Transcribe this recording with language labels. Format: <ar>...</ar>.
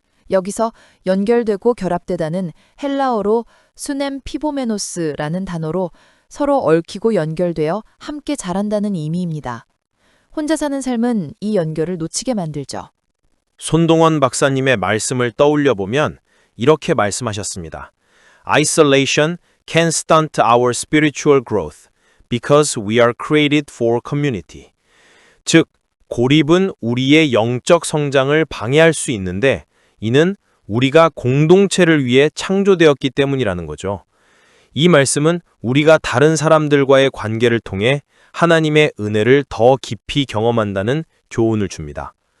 <ko>여기서 연결되고 결합되다는 헬라어로 수넴 피보메노스라는 단어로 서로 얽히고 연결되어 함께 자란다는 의미입니다. 혼자 사는 삶은 이 연결을 놓치게 만들죠. 손동원 박사님의 말씀을 떠올려 보면 이렇게 말씀하셨습니다.</ko> <en>Isolation can stunt our spiritual growth because we are created for community.</en> <ko>즉, 고립은 우리의 영적 성장을 방해할 수 있는데 이는 우리가 공동체를 위해 창조되었기 때문이라는 거죠. 이 말씀은 우리가 다른 사람들과의 관계를 통해 하나님의 은혜를 더 깊이 경험한다는 교훈을 줍니다.</ko>